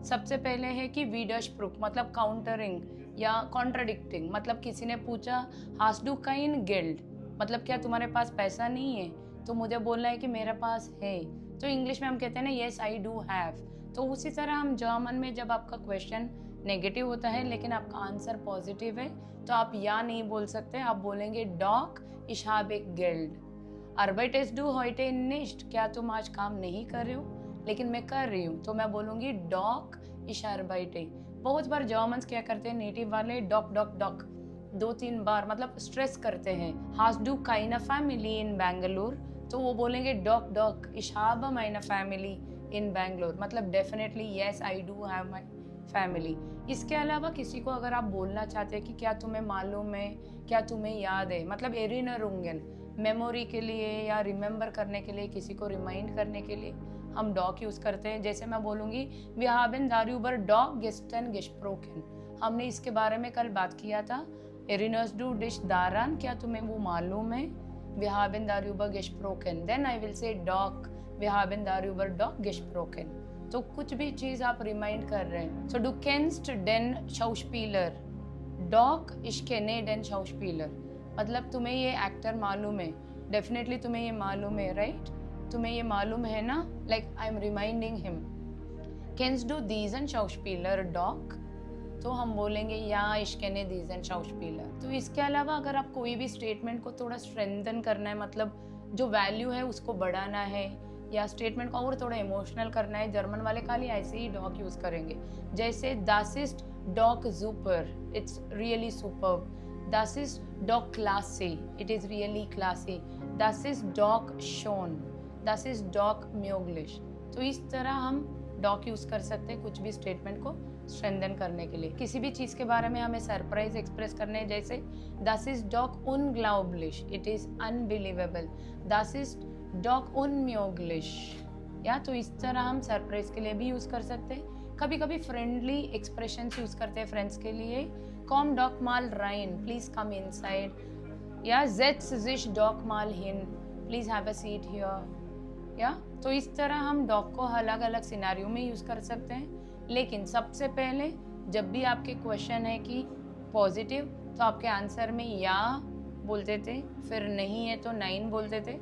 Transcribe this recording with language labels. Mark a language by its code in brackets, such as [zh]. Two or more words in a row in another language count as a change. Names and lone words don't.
[hi] सबसे पहले है कि विडर्सप्रूफ मतलब काउंटरिंग या कॉन्ट्राडिक्टिंग, मतलब किसी ने पूछा [de] hast du kein Geld, [hi] मतलब क्या तुम्हारे पास पैसा नहीं है, तो मुझे बोलना है कि मेरे पास है। तो इंग्लिश में हम कहते हैं ना [en] yes I do have. [hi] तो उसी तरह हम जर्मन में जब आपका क्वेश्चन नेगेटिव होता है लेकिन आपका आंसर पॉजिटिव है तो आप या नहीं बोल सकते, आप बोलेंगे [de] doch ich habe Geld. arbeitest du heute nicht, [hi] क्या तुम आज काम नहीं कर रहे हो, लेकिन मैं कर रही हूँ तो मैं बोलूँगी [de] doch ich arbeite. [hi] बहुत बार जर्मन्स क्या करते हैं नेटिव वाले [de] doch doch doch [hi] 2-3 बार मतलब स्ट्रेस करते हैं। [de] hast du keine Familie in Bangalore, [hi] तो वो बोलेंगे [de] doch doch ich habe meine Familie in Bangalore, मतलब [en] definitely yes I do have my family. [hi] इसके अलावा किसी को अगर आप बोलना चाहते हैं कि क्या तुम्हें मालूम है, क्या तुम्हें याद है, मतलब एरिनरुंगन मेमोरी के लिए या रिमेंबर करने के लिए, किसी को रिमाइंड करने के लिए हम डॉग यूज़ करते हैं। जैसे मैं बोलूँगी [de] wir haben darüber doch gestern gesprochen, [hi] हमने इसके बारे में कल बात किया था। [de] erinnerst du dich daran, [hi] क्या तुम्हें वो मालूम है। [de] wir haben darüber gesprochen, [en] then I will say dog, [de] wir haben darüber dog gesprochen। [hi] तो कुछ भी चीज़ आप रिमाइंड कर रहे हैं। [de] so du kennst den Schauspieler, doch ich kenne den Schauspieler, [hi] मतलब तुम्हें ये एक्टर मालूम है, डेफिनेटली तुम्हें ये मालूम है, राइट तुम्हें ये मालूम है ना, [en] like I am reminding him. [de] kennst du diesen Schauspieler doch, [hi] तो हम बोलेंगे [de] ja ich kenne diesen Schauspieler. [hi] तो इसके अलावा अगर आप कोई भी स्टेटमेंट को थोड़ा स्ट्रेंथन करना है, मतलब जो वैल्यू है उसको बढ़ाना है या स्टेटमेंट को और थोड़ा इमोशनल करना है, जर्मन वाले खाली ऐसे ही डॉग यूज़ करेंगे। [de] जैसे das ist doch super, [en] it's really superb. [de] das ist doch classy, [en] it is really classy. [de] das ist doch schön, das ist doch möglich. [hi] तो इस तरह हम डॉग यूज़ कर सकते हैं कुछ भी स्टेटमेंट को स्ट्रेंथन करने के लिए। किसी भी चीज़ के बारे में हमें सरप्राइज एक्सप्रेस करने हैं, जैसे [de] das ist doch unglaublich, [en] it is unbelievable. [de] das ist doch unmöglich, [hi] या तो इस तरह हम सरप्राइज के लिए भी यूज़ कर सकते हैं। कभी कभी फ्रेंडली एक्सप्रेशंस यूज़ करते हैं फ्रेंड्स के लिए, [de] komm doch mal rein, [en] please come inside, [hi] या [de] setz sich doch mal hin, [en] please have a seat here, [hi] या तो इस तरह हम डॉग को अलग अलग सिनारियों में यूज़ कर सकते हैं। लेकिन सबसे पहले जब भी आपके क्वेश्चन है कि पॉजिटिव, तो आपके आंसर में या बोलते थे, फिर नहीं है तो नाइन बोलते थे।